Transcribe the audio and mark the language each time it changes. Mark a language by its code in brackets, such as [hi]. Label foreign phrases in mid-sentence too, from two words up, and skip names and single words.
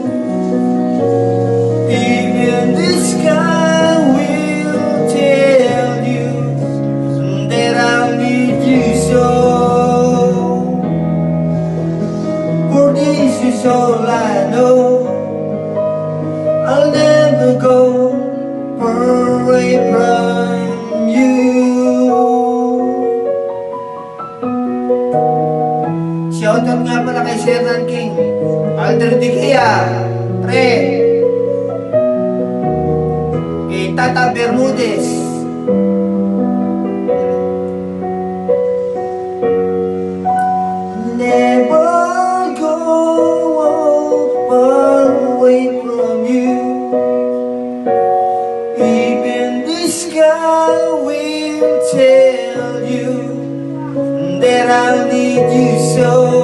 [en] Even the sky will tell you that I need you so. For this is all I know. I'll never go far away from you. [tl] Shoutout nga pala kay Shernan King, Alder Dikia, Fred, kay Tata Bermudez, [en] never go far away from you. Even the sky will tell you that I need you so.